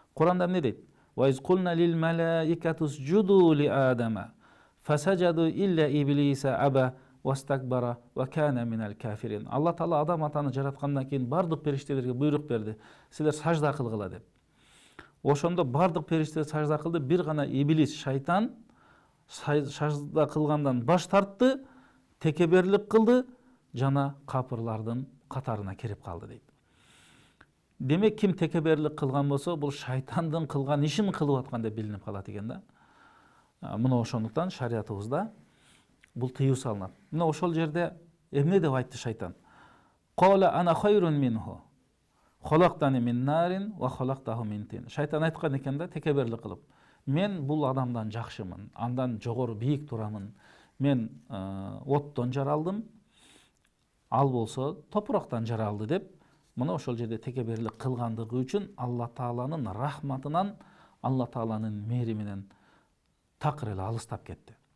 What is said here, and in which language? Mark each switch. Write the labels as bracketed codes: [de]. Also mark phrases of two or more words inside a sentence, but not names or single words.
[ky] Куранда эмне деди? [ar] وإذ قلنا للملائكة اسجدوا لآدم فسجدوا إلا إبليس أبى واستكبر وكان من الكافرين. [ky] Allah Taala adam atаны жараткандан кийин бардык периштелерге буйрук берди. Силер сажда кылгыла деп. Ошондо бардык периштелер сажда кылды, бир гана иблис, шайтан сажда кылгандан баш тартты, текеберлик кылды, жана капырлардын катарына кирип калды дейт. Демек ким текеберлик кылган болсо, бул шайтандын кылган ишин кылып аткан деп билинип калат экен да. Мына ошондуктан шариятыбызда бул тыюу салынат. Мына ошол жерде эмне деп айтты шайтан? [ar] قال أنا خير منه. خلقتني من نار وخلقته من طين. [ky] Шайтан айткан экен да, текеберлик кылып. Мен бул адамдан жакшымын, андан жогору бийик турамын. Мен оттон жаралдым, ал болсо топурактан жаралды деп, мына ошол жерде текеберлик кылгандыгы үчүн Алла Тааланын рахматынан, Алла Тааланын мээриминен такыр эле алыстап кетти.